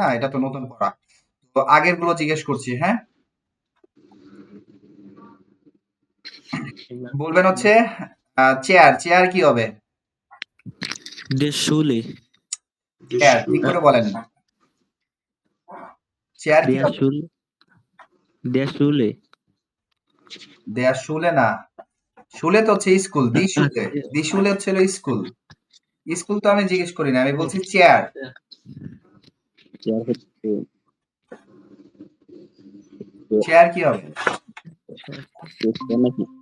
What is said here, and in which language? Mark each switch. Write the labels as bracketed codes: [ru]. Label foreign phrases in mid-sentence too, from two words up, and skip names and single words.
[bn] এটা তো নতুন পড়া। তো আগের গুলো জিজ্ঞেস করছি, হ্যাঁ? বলবেন হচ্ছে চেয়ার কি হবে? [de] Der Schule, [bn] চেয়ার ঠিক করে বলেন। চেয়ার কি [de] der [bn] হবে? [de] Schule, der Schule. der Schule [bn] না, শুলে তো হচ্ছে স্কুল, [de] die Schule [bn] হচ্ছে স্কুল। স্কুল তো আমি জিজ্ঞেস করি না, আমি বলছি চেয়ার। চেয়ার হচ্ছে চেয়ার কি হবে? চেয়ার নাকি?